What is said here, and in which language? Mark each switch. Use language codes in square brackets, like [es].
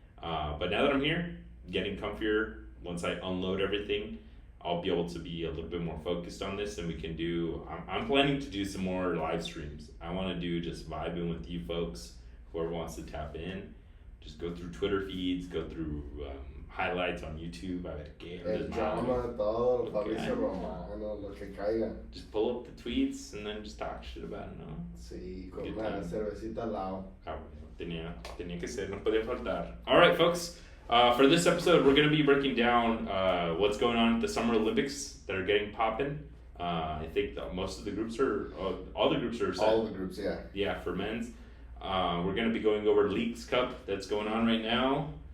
[en] But now that I'm here, getting comfier, once I unload everything, I'll be able to be a little bit more focused on this, and we can do, I'm planning to do some more live streams. I want to do just vibing with you folks, whoever wants to tap in. Just go through Twitter feeds, go through highlights on YouTube. [es] A ver qué. El drama, todo, Fabricio Romano, lo que caiga. [en] Just pull up the tweets and then just talk shit about it, ¿no? [es] Sí, con una cervecita al lado. Tenía que ser, no podía faltar. [en] All right, folks. For this episode, we're going to be breaking down what's going on at the Summer Olympics that are getting popping. I think most of the groups are, all the groups are set. All the groups, yeah. Yeah, for men's. We're going to be going over Leagues Cup that's going on right now.